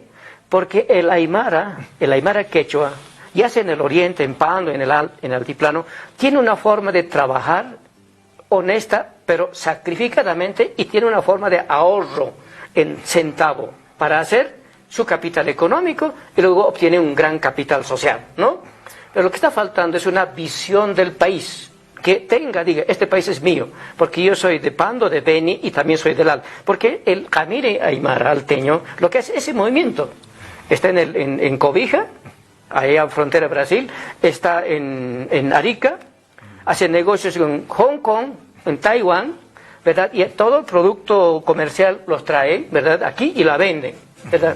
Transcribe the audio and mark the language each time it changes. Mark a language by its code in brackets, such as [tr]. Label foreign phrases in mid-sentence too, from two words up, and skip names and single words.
[es] Porque el aymara quechua, ya sea en el oriente, en Pando, en el altiplano, tiene una forma de trabajar honesta, pero sacrificadamente, y tiene una forma de ahorro en centavo para hacer su capital económico y luego obtiene un gran capital social, ¿no? Pero lo que está faltando es una visión del país que diga, este país es mío, porque yo soy de Pando, de Beni y también soy del Al. Porque el camire aymara alteño, lo que hace ese movimiento, está en Cobija, allá en frontera de Brasil, está en Arica, hace negocios en Hong Kong, en Taiwán, ¿verdad? Y todo el producto comercial los trae, ¿verdad? Aquí y la venden, ¿verdad?